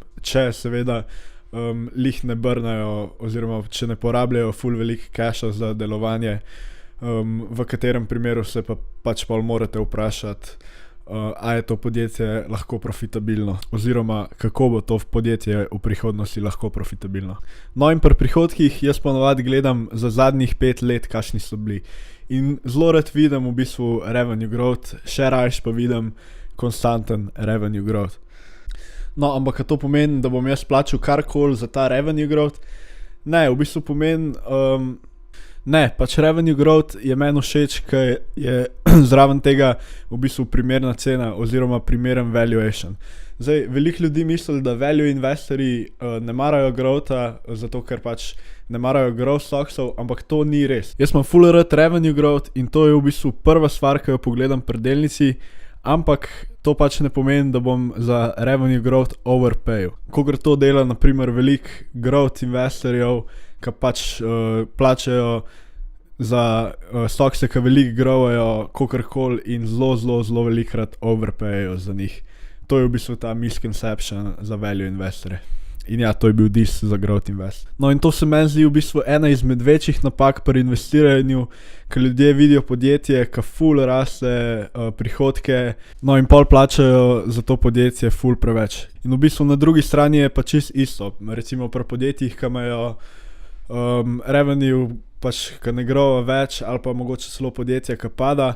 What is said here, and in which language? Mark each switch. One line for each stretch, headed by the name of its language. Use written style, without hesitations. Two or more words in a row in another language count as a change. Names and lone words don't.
Slovenian: Če seveda lih ne brnajo oziroma če ne porabljajo ful veliko casha za delovanje, v katerem primeru se pač morate vprašati, a je to podjetje lahko profitabilno oziroma kako bo to podjetje v prihodnosti lahko profitabilno. No, in pri prihodkih jaz ponavadi gledam za zadnjih 5 let, kakšni so bili. In zelo rad vidim v bistvu
English: revenue growth,
Slovenian: še rajš pa vidim konstanten
English: revenue growth.
Slovenian: No, ampak to pomeni, da bom jaz plačal karkoli za ta
English: revenue growth?
Slovenian: Ne, v bistvu pomeni, ne, pač
English: revenue growth
Slovenian: je meni všeč, ker je zraven tega v bistvu primerna cena oziroma primeren valuation. Zdaj, veliko ljudi misli, da
English: value investorji
Slovenian: ne marajo growtha, zato ker pač ne marajo
English: growth stocksov,
Slovenian: ampak to ni res. Jaz imam full rad
English: revenue growth
Slovenian: in to je v bistvu prva stvar, ki jo pogledam pri delnici, ampak to pač ne pomeni, da bom za
English: revenue growth overpayal.
Slovenian: Kakor to dela naprimer veliko
English: growth investorjev,
Slovenian: ki pač plačajo za stokse, ki veliko growajo, kakorkoli in zelo velikokrat overpayajo za njih. To je v bistvu ta misconception za
English: value investorje.
Slovenian: In ja, to je bil dis za
English: growth invest.
Slovenian: No, in to se meni zdi v bistvu ena izmed večjih napak pri investiranju, ker ljudje vidijo podjetje, ki ful raste prihodke, no in pol plačajo za to podjetje ful preveč. In v bistvu na drugi strani je pa čist isto. Recimo pri podjetjih, ki imajo revenue, pač ki ne growa več, ali pa mogoče celo podjetje, ki pada